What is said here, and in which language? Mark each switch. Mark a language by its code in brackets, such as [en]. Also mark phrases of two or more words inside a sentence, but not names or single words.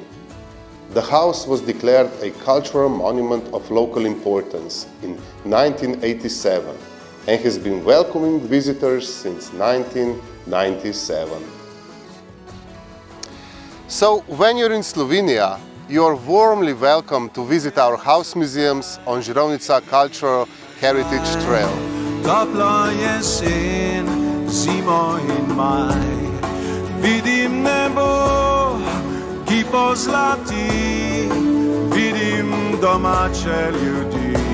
[en] The house was declared a cultural monument of local importance in 1987 and has been welcoming visitors since 1997. So when you're in Slovenia, You are warmly welcome to visit our house museums on Žirovnica Cultural Heritage Trail. [sl] Topla jesen, zima in maj, vidim nebo, ki pozlati, vidim domače ljudi.